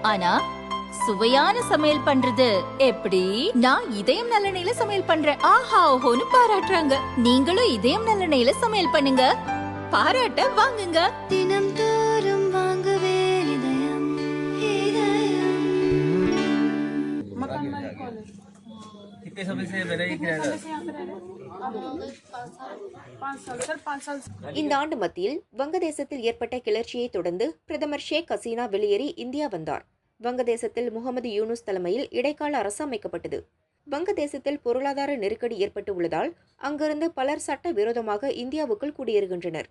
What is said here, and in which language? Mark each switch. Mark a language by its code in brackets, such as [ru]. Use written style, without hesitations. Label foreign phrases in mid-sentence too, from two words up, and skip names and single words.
[ta] ஆனா சுவையான சமையல் பண்றது எப்படி? நான் இதயம் நல்லெண்ணெயில சமையல் பண்றேன். ஆஹா ஓஹோன்னு பாராட்டுறாங்க. நீங்களும் இதயம் நல்லெண்ணெயில சமையல் பண்ணுங்க, பாராட்ட வாங்குங்க. தினம் தோறும் வாங்குவே இதயம் இதயம். [hi] कितने समय से मेरा ही किराया [ta] இந்த ஆண்டு மத்தியில் வங்கதேசத்தில் ஏற்பட்ட கிளர்ச்சியை தொடர்ந்து பிரதமர் ஷேக் ஹசீனா வெளியேறி இந்தியா வந்தார். வங்கதேசத்தில் முகமது யூனுஸ் தலைமையில் இடைக்கால அரசு அமைக்கப்பட்டது. வங்கதேசத்தில் பொருளாதார நெருக்கடி ஏற்பட்டு உள்ளதால் அங்கிருந்து பலர் சட்டவிரோதமாக இந்தியாவுக்குள் குடியேறுகின்றனர்.